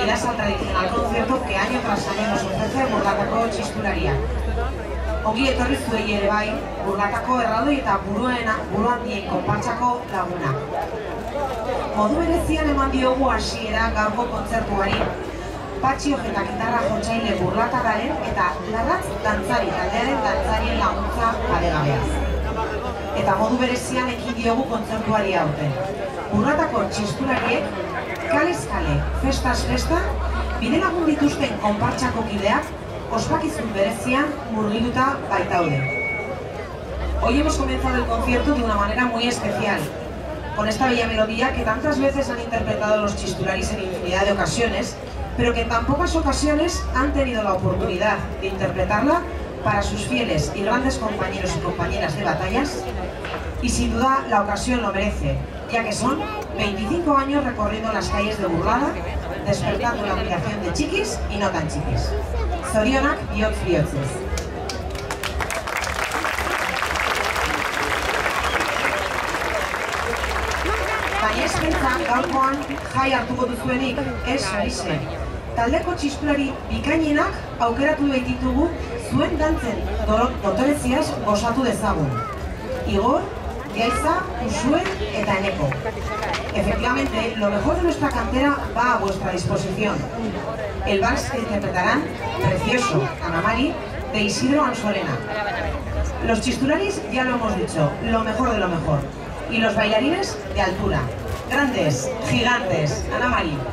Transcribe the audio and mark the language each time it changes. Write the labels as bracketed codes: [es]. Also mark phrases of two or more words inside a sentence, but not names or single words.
[es] al tradicional concierto que año tras año nos ofrece [eu] Burlatako txistularia. Ongi etorri zuei ere bai, Burlatako erraldoi eta buruan dien konpartsako laguna. Modu berezian eman diogu hasiera gaurko kontzertuari, Patxi Ojeta gitarra jotzaile burlatarraren eta Larratz dantzari taldearen dantzarien laguntza paregabeaz. Eta modu berezian ekin diogu kontzertuari aurten. Burlatako txistulariek, kalez kale, festaz festa, bide lagun dituzten konpartsako kideak, ospakizun berezian murgilduta baitaude. [es] Hoy hemos comenzado el concierto de una manera muy especial, con esta bella melodía que tantas veces han interpretado los chistularis en infinidad de ocasiones, pero que en tan pocas ocasiones han tenido la oportunidad de interpretarla para sus fieles y grandes compañeros y compañeras de batallas, y sin duda la ocasión lo merece, ya que son 25 años recorriendo las calles de Burlada, despertando la admiración de chiquis y no tan chiquis. [eu] Zorionak bihotz bihotzez. Baina ez pentsa gaurkoan jai hartuko duzuenik, ez horixe. Taldeko txistulari bikainenak aukeratu ditugu zuen dantzen dotoreziaz gozatu dezagun. Igor, Yaiza, Usue eta Eneko. [es] Efectivamente, lo mejor de nuestra cantera va a vuestra disposición. El vals que interpretarán, precioso, Ana Mari, de Isidro Ansolena. Los chistularis, ya lo hemos dicho, lo mejor de lo mejor. Y los bailarines, de altura. Grandes, gigantes, Ana Mari.